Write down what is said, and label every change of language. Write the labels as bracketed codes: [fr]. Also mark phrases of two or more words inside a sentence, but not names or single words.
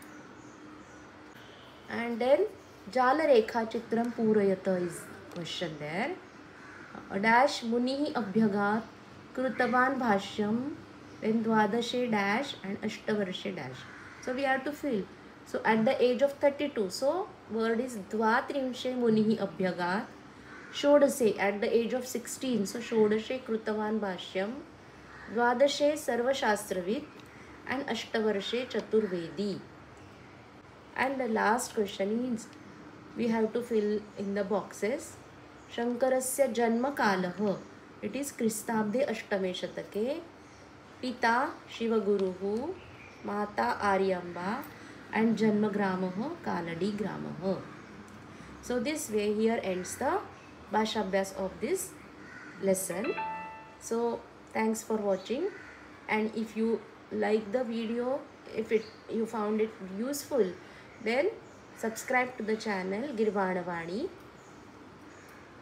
[en] And then [sa] जल रेखा चित्रं पूरयत [en] is question there. [sa] Dash मुनिः अभ्यागत कृतवान् भाष्यम्, [en] then dwadashe dash and ashtavarshe dash. So we have to fill. So at the age of 32, so word is [sa] द्वात्रिंशे मुनिः अभ्यागत. Shodase [en] at the age of 16, so [sa] षोडशे कृतवान् भाष्यम्, द्वादशे सर्वशास्त्रवित्, and अष्टवर्षे चतुर्वेदी. [en] And the last question is we have to fill in the boxes. [sa] शङ्करस्य जन्म कालः, [en] it is [sa] क्रिस्ताब्दे अष्टमे शतके. पिता शिवगुरुः, माता आर्याम्बा, and जन्म ग्रामः कालडी ग्रामः. [en] So this way here ends the [sa] भाषा अभ्यास [en] of this lesson. So thanks for watching, and if you like the video, if you found it useful, then subscribe to the channel Girvana Vani.